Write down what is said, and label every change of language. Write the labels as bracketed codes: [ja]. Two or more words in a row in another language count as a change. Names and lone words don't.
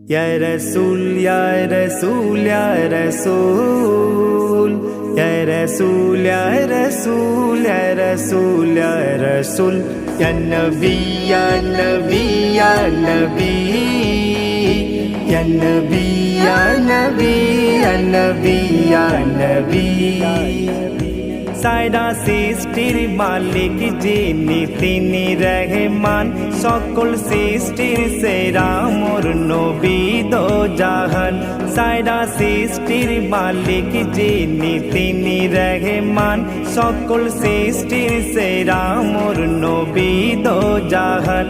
[ar] يا رسول، يا رسول، يا رسول، يا رسول، يا رسول، يا رسول، يا رسول، يا نبي، يا نبي، يا نبي، يا نبي، يا نبي، يا نبي، يا نبي. [bn] সাইরা সৃষ্টির মালিক যিনি তিনি রহমান, সকল সৃষ্টির সেরা মোর নবী দো জাহান। সাইরা সৃষ্টির মালিক যিনি তিনি রহমান, সকল সৃষ্টির সেরা মোর নবী দো জাহান।